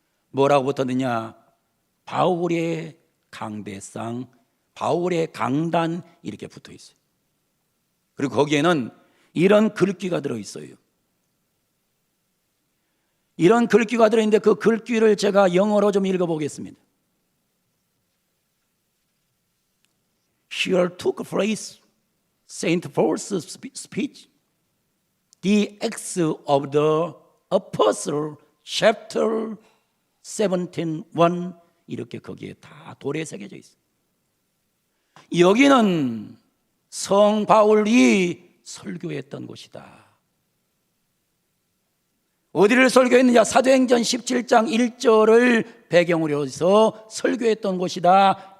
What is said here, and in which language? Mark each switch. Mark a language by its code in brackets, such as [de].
[ko] 뭐라고 붙었느냐? 바울의 강대상, 바울의 강단, 이렇게 붙어 있어요. 그리고 거기에는 이런 글귀가 들어있어요. 이런 글귀가 들어있는데 그 글귀를 제가 영어로 좀 읽어보겠습니다. [en] Here took place Saint Paul's speech, the Acts of the Apostle, chapter 17:1. [ko] 이렇게 거기에 다 돌에 새겨져 있어요. 여기는 성 바울이 설교했던 곳이다. 어디를 설교했느냐? 사도행전 17장 1절을 배경으로 해서 설교했던 곳이다.